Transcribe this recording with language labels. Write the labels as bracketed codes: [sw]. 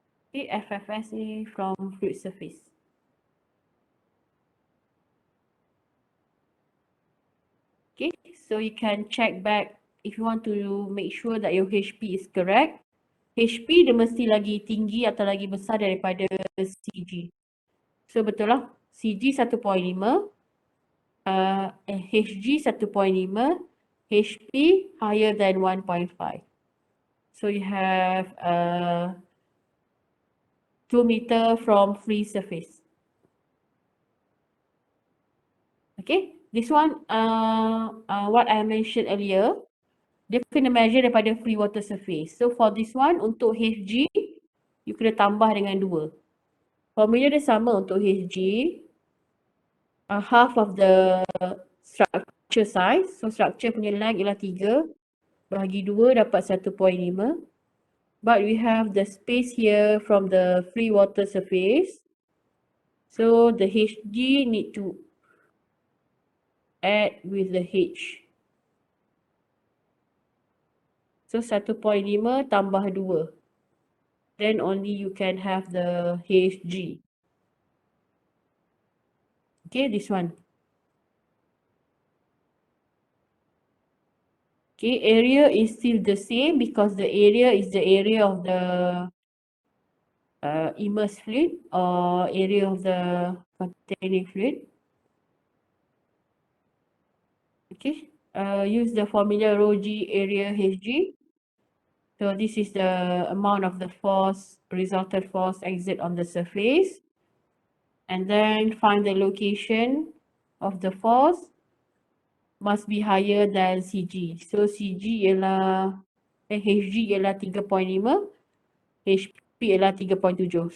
[en] Okay, FFS ni from fluid surface. Okay, so you can check back if you want to make sure that your HP is correct. [ms] HP dia mesti lagi tinggi atau lagi besar daripada CG. [en] So [ms] betul lah, [en] CG 1.5, HG 1.5, HP higher than 1.5. So you have 2 meter from free surface. Okay, this one what I mentioned earlier, [ms] dia kena [en] measure [ms] daripada [en] free water surface. So for this one, [ms] untuk [en] HG, you [ms] kena tambah dengan [en] 2. Formula [ms] dia sama untuk [en] HG, half of the structure size. So structure [ms] punya [en] length [ms] ialah 3, bahagi 2 dapat 1.5. [en] But we have the space here from the free water surface. So the HG need to add with the H. So 1.5 [ms] tambah [en] 2. Then only you can have the HG. Okay, this one. Okay, area is still the same because the area is the area of the immersed fluid or area of the containing fluid. Okay, use the formula rho G area Hg. So this is the amount of the force, resultant force exert on the surface. And then find the location of the force. must be higher than CG. So CG ialah HG ialah 3.5, HP ialah 3.7.